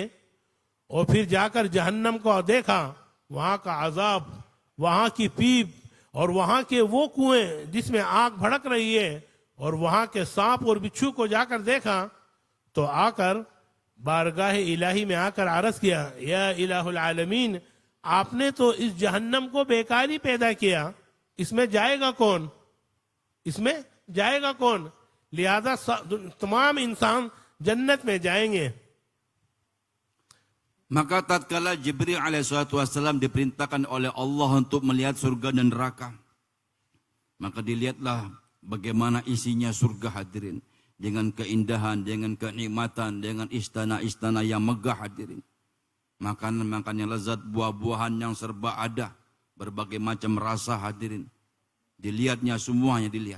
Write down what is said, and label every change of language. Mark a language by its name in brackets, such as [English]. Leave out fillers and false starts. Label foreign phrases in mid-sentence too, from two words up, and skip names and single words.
[Urdu] اور پھر جاکر جہنم کو دیکھا، وہاں کا عذاب، وہاں کی پیپ اور وہاں کے وہ کنویں جس میں آگ بھڑک رہی ہے اور وہاں کے سانپ اور بچھو کو جاکر دیکھا، تو آکر بارگاہ الٰہی میں آکر عرض کیا, [Arabic] يا إله العالمين, [Urdu] آپ نے تو اس جہنم کو بیکار ہی پیدا کیا، اس میں جائے گا کون، اس میں جائے گا کون? लिहाजा तमाम इंसान जन्नत में जाएंगे। [Malay] Maka tatkala Jibril [Arabic] عليه الصلاة والسلام [Malay] diperintahkan oleh Allah untuk melihat surga dan neraka, maka dilihatlah bagaimana isinya surga hadirin, dengan keindahan, dengan kenikmatan, dengan istana-istana yang megah hadirin, makanan-makanan yang lezat, buah-buahan yang serba ada, berbagai macam rasa hadirin, dilihatnya semuanya dilihat.